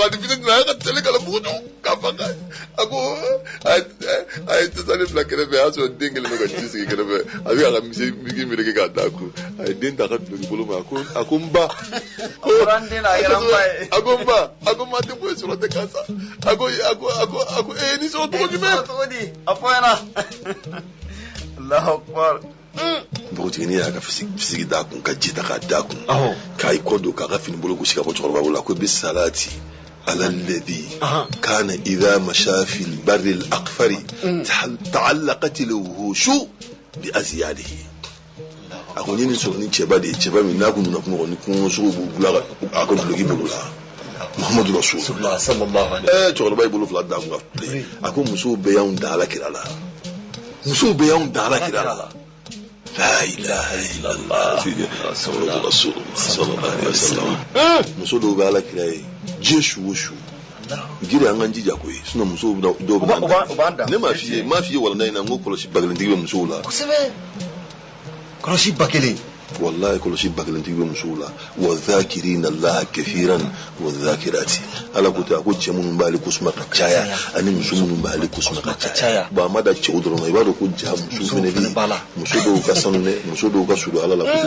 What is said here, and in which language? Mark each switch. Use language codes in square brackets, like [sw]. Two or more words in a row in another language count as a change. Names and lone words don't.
[bm] la ni fitini na a ye ka tɛlɛ k'a la bugudu k'a fa a ko a ye tasale bila kɛrɛfɛ a y'a sɔrɔ den kelen bɛ ka ji sigi kɛrɛfɛ a bɛ ka misi meleke k'a da kun a ye den ta a ka duloki bolo ma a ko n ba a ko n ba tɛ foyi sɔrɔ tɛ k'a sa a ko ni sɔrɔ cogo jumɛn a fɔ ɲɛna [ar] الله أكبر [bm] npogotiginin y'a ka fisigi d'a kun ka ji ta k'a d'a kun k'a y'i kɔ don k'a ka fini bolo gosi ka bɔ cɛkɔrɔba bolo la ko [ar] بالصلاة على الذي كان إذا مشى في البر الأقفر تعلقت الوحوش بأذياله [bm] a ko ɲini sɔrɔ ni cɛba de ye cɛba min n'a kun donna kungo kɔnɔ ni kungosogo b'u bula a ka duloki bolo la [ar] محمد رسول الله صلى الله عليه [bm] cɛkɔrɔba y'i bolo fila d'a kun ka file a ko musow bɛɛ y'anw da alakira la musow bɛɛ y'anw da alakira la [ar] لا إله إلا الله رسول الله صلى الله عليه وسلم [bm] muso dɔw bɛ alakira ye diɲɛ su o su giri an kan jija koyi sinon musow dɔw bɛ na ne m'a f'i ye walanda in na n ko kɔlɔsi ba kelentigi bɛ musow la kosɛbɛ kɔlɔsi ba kelen wallahi kɔlɔsi ba kelentigi bɛ musow la [ar] والذاكرين الله كثيرا والذاكرات [bm] ala ko ten a ko cɛ minnu b'ale kosuma ka caya ani muso minnu b'ale kosuma ka caya bon a ma da cɛw dɔrɔn ma i b'a dɔn ko ja muso fɛnɛ bɛ yen muso dɔw ka sanu dɛ muso dɔw ka surun ala la kojugu